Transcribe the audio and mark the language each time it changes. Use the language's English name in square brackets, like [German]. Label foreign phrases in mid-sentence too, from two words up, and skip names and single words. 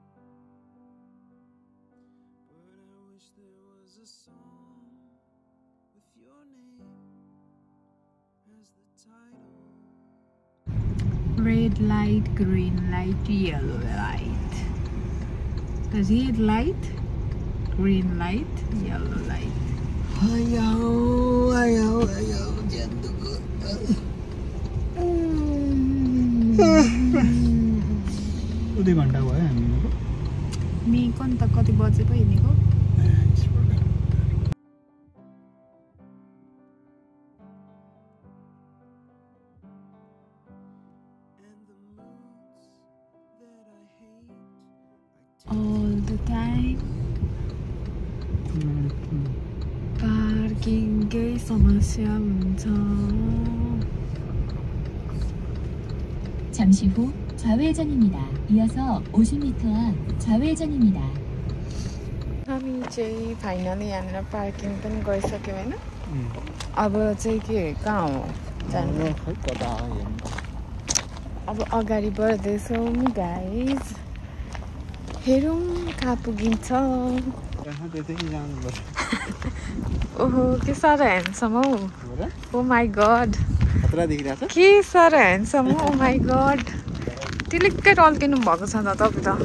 [English] But I wish there was a song with your name as the title. Red light, green light, yellow light. Red light, green light, yellow light. [Nepali] उदै घण्टा भयो हामीको मी कति कति बजे पो हिँडेको [English] all the time [Nepali] पार्किङकै समस्या हुन्छ [Korean] 잠시 후 좌회전입니다. 이어서 50m 앞 좌회전입니다. [Nepali] हामी चाहिँ फाइनली यहाँनिर पार्किङ पनि गरिसक्यौँ होइन अब चाहिँ के कहाँ हो जानु अब अगाडि बढ्दैछौँ गाइज हेरौँ कहाँ पुगिन्छ ओहो के साह्रो ह्यान्डसम हौ [English] oh my god [Nepali] के साह्रो ह्यान्डसम हो [English] oh my god [Nepali] टिलिक्कै टल्किनु भएको छ त तपाईँ त